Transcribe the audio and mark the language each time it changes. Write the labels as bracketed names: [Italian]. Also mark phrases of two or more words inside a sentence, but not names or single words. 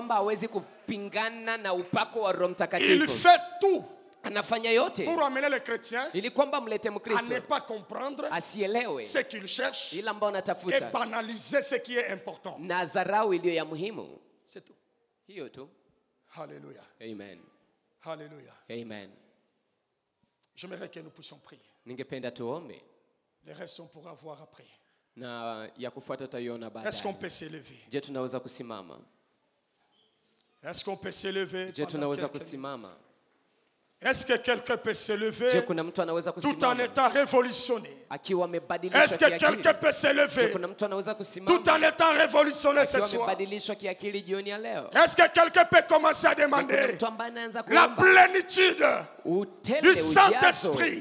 [French] Il fait tout pour amener les chrétiens à ne pas comprendre ce qu'ils cherchent et banaliser ce qui est important. C'est tout. Alléluia. Amen. Alléluia. Amen. J'aimerais que nous puissions prier. [Swahili] Ningependa tuombe. [French] Le reste on pourra voir après. [Swahili] Na ya kufuata tutaiona baadaye. [French] Est-ce qu'on peut s'élever? [Swahili] Je tunaweza kusimama? [French] Est-ce qu'on peut s'élever? [Swahili] Je tunaweza kusimama? [French] Est-ce que quelqu'un peut se lever tout en étant révolutionné? Est-ce que quelqu'un peut se lever tout en étant révolutionné ce soir? Est-ce que quelqu'un peut commencer à demander la plénitude du Saint-Esprit?